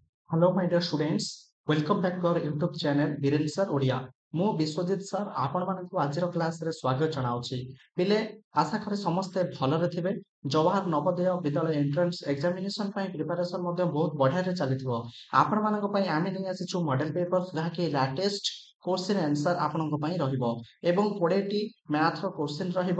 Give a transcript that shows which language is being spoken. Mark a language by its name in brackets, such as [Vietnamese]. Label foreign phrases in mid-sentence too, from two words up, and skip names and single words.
[English] Hello, my dear students. Welcome back to our YouTube channel, Viren Sir Odia. [Odia] ମୁଁ ବିଶ୍ୱଜିତ ସାର୍ ଆପଣମାନଙ୍କୁ ଆଜିର କ୍ଲାସରେ ସ୍ୱାଗତ ଜଣାଉଛି। ପିଲେ ଆଶା କରେ ସମସ୍ତେ ଭଲରେ ଥିବେ। ଜବାହର ନବୋଦୟ ବିଦ୍ୟାଳୟ [English] entrance examination [Odia] ପାଇଁ ପ୍ରିପାରେସନ ମଧ୍ୟ ବହୁତ ବଢିଆରେ ଚାଲିଥିବ। ଆପଣମାନଙ୍କ ପାଇଁ ଆମେ ନେଇ ଆସିଛୁ [English] model paper [Odia] ଯାହାକି [English] latest question answer [Odia] ଆପଣଙ୍କ ପାଇଁ ରହିବ ଏବଂ 20ଟି [English] mathର question [Odia] ରହିବ।